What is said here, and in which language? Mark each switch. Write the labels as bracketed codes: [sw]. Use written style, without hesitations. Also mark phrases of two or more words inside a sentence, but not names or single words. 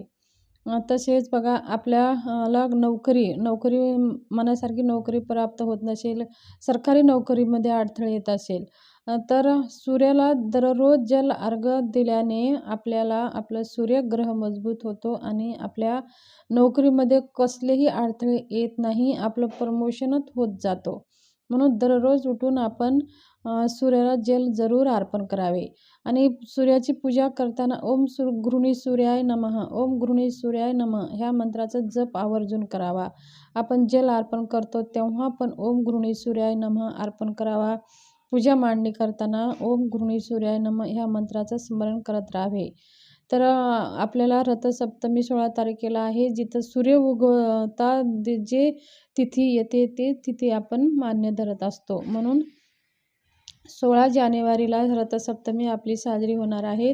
[mr] तसेच बघा आपल्याला नोकरी मनासारखी नोकरी प्राप्त होत नसेल, सरकारी नोकरीमध्ये अडथळे येत असेल तर सूर्याला दररोज जल अर्घ्य दिल्याने आपला सूर्यग्रह मजबूत होतो आणि आपल्या नोकरीमध्ये कसलेही अडथळे येत नाही. आपलं प्रमोशनच होत जातो. म्हणून दररोज उठून आपण सूर्याला जल जरूर अर्पण करावे. आणि सूर्याची पूजा करताना [sa] ओम गृहिणी सूर्याय नमः, ओम गृहिणी सूर्याय नमः [mr] ह्या मंत्राचा जप आवर्जून करावा. आपण जल अर्पण करतो तेव्हा पण [sa] ओम गृहिणी सूर्याय नमः [mr] अर्पण करावा. पूजा मांडणी करताना [sa] ओम गृहिणी सूर्याय नमः [mr] ह्या मंत्राचं स्मरण करत राहावे. तर आपल्याला रथसप्तमी 16 तारखेला आहे. जिथं सूर्य उगवता जे तिथी येते ते तिथी आपण मान्य धरत असतो. म्हणून 16 जानेवारीला रथसप्तमी आपली साजरी होणार आहे.